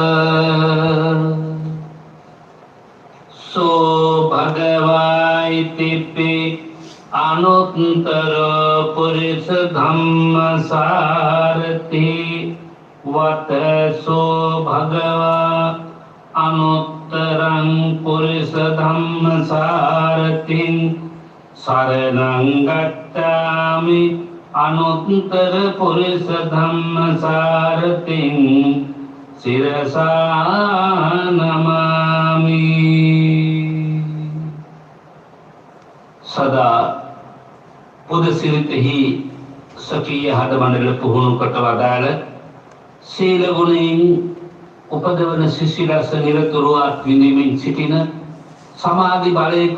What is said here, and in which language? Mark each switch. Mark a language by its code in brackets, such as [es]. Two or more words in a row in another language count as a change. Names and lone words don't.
[pi] සෝ භගවයිතිපි අනුත්තර පුරිස ධම්ම සාරති වතසෝ භගවා අනුත්තරං පුරිස ධම්ම සාරතින් සරණං ගච්ඡාමි අනුත්තර පුරිස ධම්ම සාරතින් සිරසා නමාමි. [si] සදා පුද සිරිතෙහි සකීය හද මණ්ඩල පුහුණු කොට වදාළ සීල ගුණයෙන් උපදවන සිසිලස නිරතුරුව අත්විඳිමින් සිටින සමාධි බලයක